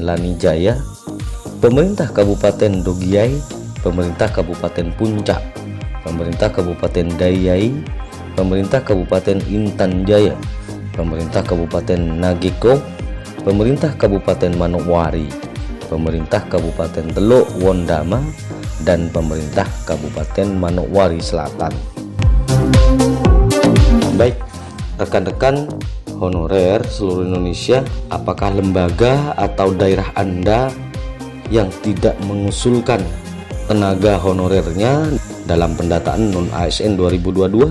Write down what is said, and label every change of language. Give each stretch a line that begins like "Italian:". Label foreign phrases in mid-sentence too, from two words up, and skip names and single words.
Indonesian: Lanijaya, Pemerintah Kabupaten Dogiai, Pemerintah Kabupaten Puncak, Pemerintah Kabupaten Dayai, Pemerintah Kabupaten Intan Jaya, Pemerintah Kabupaten Nageko, Pemerintah Kabupaten Manokwari, Pemerintah Kabupaten Teluk Wondama, dan Pemerintah Kabupaten Manokwari Selatan. Baik, rekan-rekan honorer seluruh Indonesia, apakah lembaga atau daerah Anda yang tidak mengusulkan tenaga honorernya dalam pendataan non-ASN 2022?